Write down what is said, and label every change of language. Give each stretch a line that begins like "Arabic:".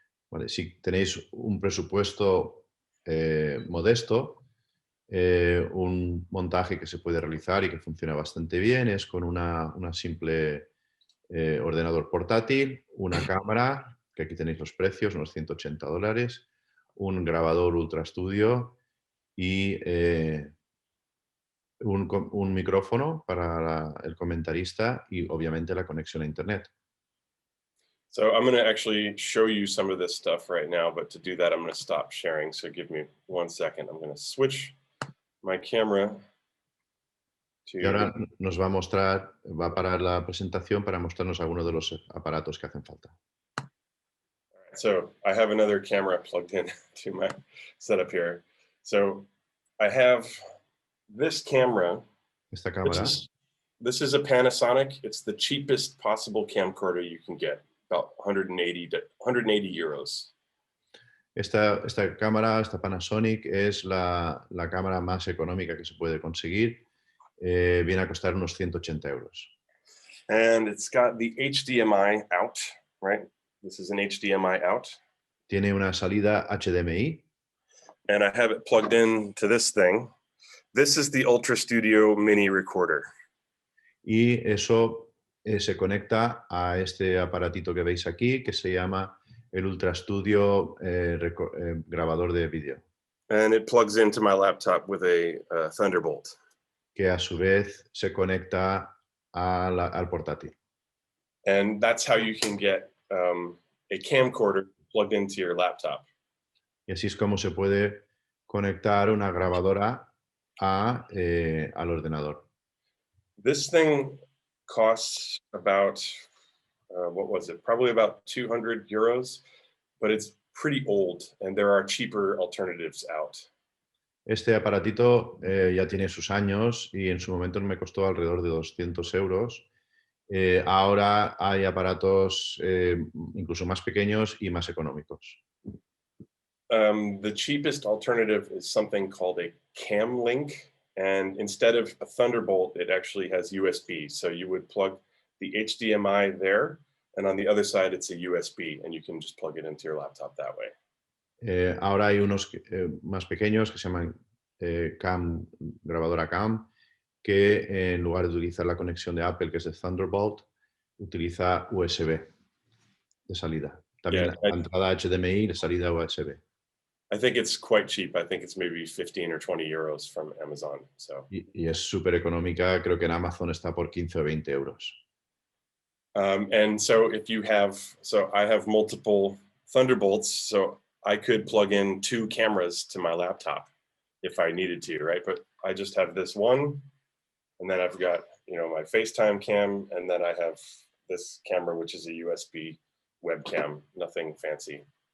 Spanish: Vale, si tenéis un presupuesto modesto, un montaje que se puede realizar y que funciona bastante bien es con una simple ordenador portátil, una cámara, que aquí tenéis los precios, unos $180, un grabador Ultra Studio y un micrófono para el comentarista y obviamente la conexión a Internet.
English: So I'm going to actually show you some of this stuff right now, but to do that, I'm going to stop sharing. So give me 1 second. I'm going to switch my camera to...
Spanish: Y ahora nos va a parar la presentación para mostrarnos algunos de los aparatos que hacen falta.
English: So I have another camera plugged in to my setup here. So I have this camera.
Spanish: Esta cámara.
English: This is a Panasonic. It's the cheapest possible camcorder you can get, about 180 euros.
Spanish: Esta cámara, esta Panasonic, es la cámara más económica que se puede conseguir. Viene a costar unos 180 euros.
English: And it's got the HDMI out, right? This is an HDMI out.
Spanish: Tiene una salida HDMI.
English: And I have it plugged in to this thing. This is the Ultra Studio Mini Recorder.
Spanish: Y eso se conecta a este aparatito que veis aquí, que se llama el Ultra Studio grabador de vídeo.
English: And it plugs into my laptop with a Thunderbolt.
Spanish: Que a su vez se conecta al portátil.
English: And that's how you can get a camcorder plugged into your laptop.
Spanish: Y así es como se puede conectar una grabadora al ordenador.
English: This thing costs about, what was it? Probably about 200 euros, but it's pretty old and there are cheaper alternatives out.
Spanish: Este aparatito ya tiene sus años y en su momento me costó alrededor de 200 euros. Ahora hay aparatos incluso más pequeños y más económicos.
English: The cheapest alternative is something called a cam link. And instead of a Thunderbolt, it actually has USB. So you would plug the HDMI there, and on the other side, it's a USB, and you can just plug it into your laptop that way.
Spanish: Ahora hay unos más pequeños que se llaman grabadora cam, que en lugar de utilizar la conexión de Apple, que es de Thunderbolt, utiliza USB de salida. También la entrada HDMI y la salida USB.
English: I think it's quite cheap. I think it's maybe 15 or 20 euros from Amazon. So.
Spanish: Y es súper económica. Creo que en Amazon está por 15 o 20 euros.
English: And so if you have, so I have multiple Thunderbolts, so I could plug in 2 cameras to my laptop if I needed to, right? But I just have this one, and then I've got, my FaceTime cam, and then I have this camera, which is a USB webcam, nothing fancy.